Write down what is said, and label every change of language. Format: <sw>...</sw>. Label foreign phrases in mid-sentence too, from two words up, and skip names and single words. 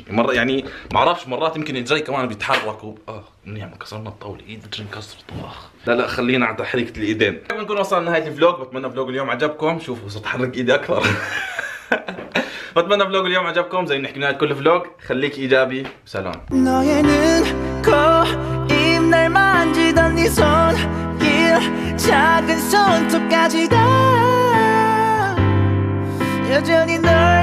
<ar>مرة يعني ما بعرفش، مرات يمكن الجري كمان بيتحرك منيح، ما كسرنا الطاولة، ايد بترن كسرت. لا خلينا على تحريكة الايدين. بنكون وصلنا لنهاية الفلوج، بتمنى فلوج اليوم عجبكم. شوفوا صرت احرك ايدي اكثر. بتمنى فلوج اليوم عجبكم، زي نحكي بنهاية كل فلوج، خليك ايجابي، سلام.</ar> <ko>날 만지던 네 손길 작은 손톱까지 다 여전히 너</ko>